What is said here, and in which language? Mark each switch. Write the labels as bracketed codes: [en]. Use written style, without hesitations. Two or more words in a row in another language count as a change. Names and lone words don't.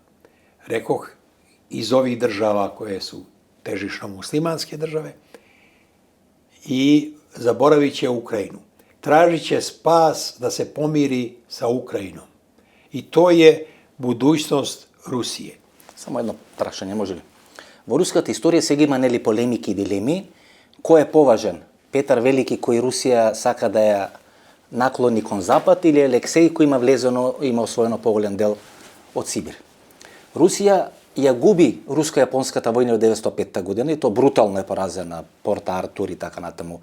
[sr] Rekoh, iz ovih država koje su težišno muslimanske države i zaboravit će Ukrajinu. Tražit će spas da se pomiri sa Ukrajinom. I to je budućnost Rusije. [mk] Само едно прашање, може ли? Во руската историја сега има нели полемики и дилеми, кој е поважен? Петар Велики кој Русија сака да ја наклони кон запад или Алексеј кој има освоено поголем дел од Сибир? Русија ја губи руско-јапонската војна од 1905 година и то брутално е поразена, Порт Артур и така натаму.